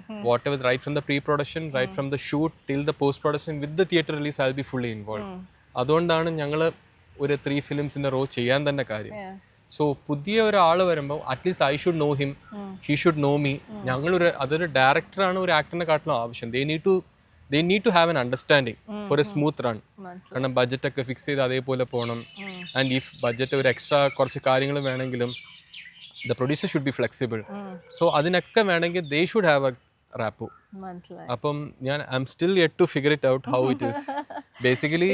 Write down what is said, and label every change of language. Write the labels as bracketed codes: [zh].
[en] Whatever right from the pre production right from the shoot till the post production with the theatre release I will be fully involve. [ml] അതുകൊണ്ടാണ് ഞങ്ങൾ ഒരു [en] 3 films in a row [ml] ചെയ്യാൻ തന്നെ കാര്യം. [en] so [ml] പുതിയ ഒരാൾ വരുമ്പോൾ [en] At least I should know him, he should know me. [ml] അതൊരു ഡയറക്ടറാണ് ഒരു ആക്ടറിനെ കാട്ടിലും ആവശ്യം. [en] they need to have an understanding for a smooth run. [ml] കാരണം ബഡ്ജറ്റ് ഒക്കെ ഫിക്സ് ചെയ്ത് അതേപോലെ പോകണം. ആൻഡ് ഇഫ് ബഡ്ജറ്റ് ഒരു എക്സ്ട്രാ കുറച്ച് കാര്യങ്ങൾ വേണമെങ്കിലും [en] The producer should be flexible. [ml] So അതിനൊക്കെ വേണമെങ്കിൽ [en] They should have a rapport. അപ്പം ഞാൻ I am still yet to figure it out how it is. Basically